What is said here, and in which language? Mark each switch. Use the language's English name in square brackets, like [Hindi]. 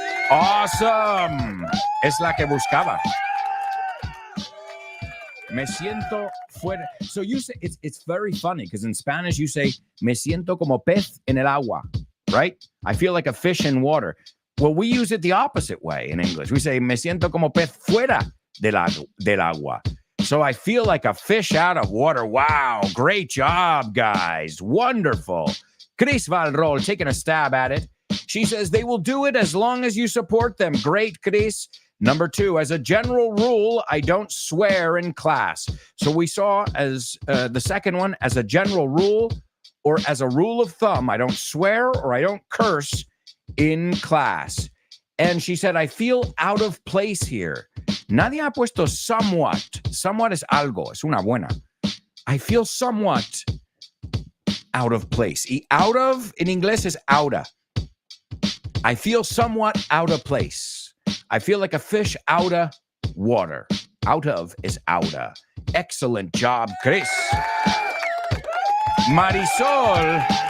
[English] Awesome. [Spanish] Es la que buscaba. Me siento fuera. [English] So you say, it's very funny because in Spanish you say, [Spanish] me siento como pez en el agua, [English] right? I feel like a fish in water. Well, we use it the opposite way in English. We say, [Spanish] me siento como pez fuera del agua. [English] So I feel like a fish out of water. Wow, great job, guys. Wonderful. Chris Valrol taking a stab at it. She says they will do it as long as you support them. Great, Chris. Number 2, as a general rule, I don't swear in class. So we saw as the second one, as a general rule or as a rule of thumb, I don't swear or I don't curse in class. And she said, I feel out of place here. [Spanish] Nadie ha puesto somewhat. Somewhat es algo. Es una buena. [English] I feel somewhat out of place. [Spanish] Y out of, in inglés, es outa. [English] I feel somewhat out of place. I feel like a fish out of water. Out of is outa. Excellent job, Chris. Marisol.